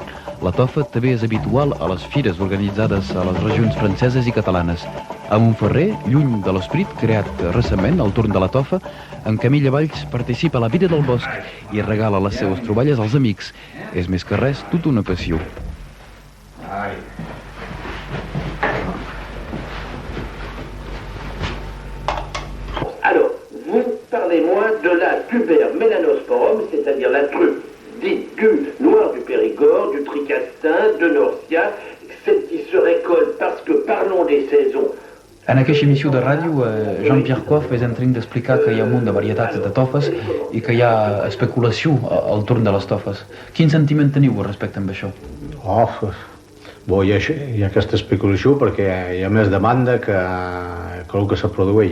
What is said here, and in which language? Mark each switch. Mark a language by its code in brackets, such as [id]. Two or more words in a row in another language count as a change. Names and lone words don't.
[ca] La tofa també és habitual a les fires organitzades a les regions franceses i catalanes. A Montferrer, lluny de l'esperit creat recentment al torn de la tofa, en Camilla Valls participa a la vida del bosc i regala les seues troballes als amics. És més que res, tota una passió. [fr] Alors, vous parlez-moi de la Tuber melanosporum, c'est-à-dire la truffe dite du noir du Périgord, du Tricastin, de Norcia, celle qui se récolte parce que, parlons selon les saisons. [ca] En aquesta emissió de ràdio, Jean-Pierre Coff és en train d'explicar que hi ha un munt de varietats de tofes i que hi ha especulació al torn de les tofes. Quin sentiment teniu respecte amb això? Hi ha aquesta especulació perquè hi ha més demanda que el que se produeix.